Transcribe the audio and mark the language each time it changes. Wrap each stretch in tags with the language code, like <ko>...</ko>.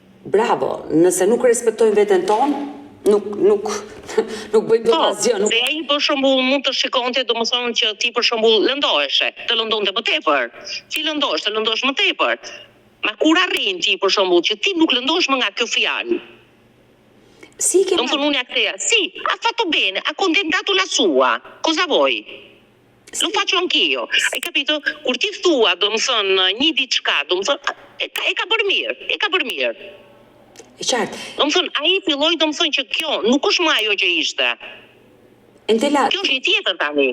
<sq>Bravo, nëse nuk respektojmë veten tonë, nuk bëjmë asgjë. Se ai për shembull mund të shikonte, domethënë që ti për shembull lëndoheshe, të lëndonte më tepër. Ti lëndohesh më tepër. Ma kur arrin ti për shembull që ti nuk lëndohesh më nga kjo fjalë.</sq> <it>Sì, che</it> <sq>unë ja kthea.</sq> <it>Sì, ha fatto bene, ha contentato la sua. Cosa vuoi? Lo faccio anch'io. Hai capito?</it> <sq>Kur ti thua, domethënë, një diçka, domethënë, e ka bërë mirë. E qartë. Domethënë, ai filloi domethënë që kjo nuk është më ajo që ishte. Endela, kjo është një tjetër tani.</sq>